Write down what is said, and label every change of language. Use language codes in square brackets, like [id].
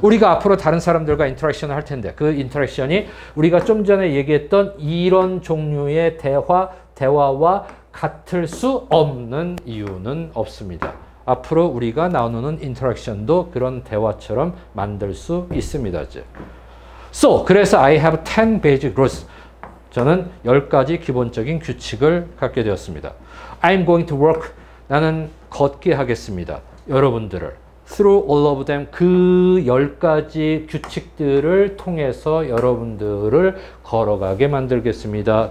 [ko] 우리가 앞으로 다른 사람들과 인터랙션을 할 텐데 그 인터랙션이 우리가 좀 전에 얘기했던 이런 종류의 대화와 같을 수 없는 이유는 없습니다. 앞으로 우리가 나누는 인터랙션도 그런 대화처럼 만들 수 있습니다. 이제. [en] So, [ko] 그래서 [en] I have 10 basic rules. [ko] 저는 10가지 기본적인 규칙을 갖게 되었습니다. [en] I'm going to work. [ko] 나는 걷게 하겠습니다. 여러분들을. [en] Through all of them. [ko] 그 10가지 규칙들을 통해서 여러분들을 걸어가게 만들겠습니다.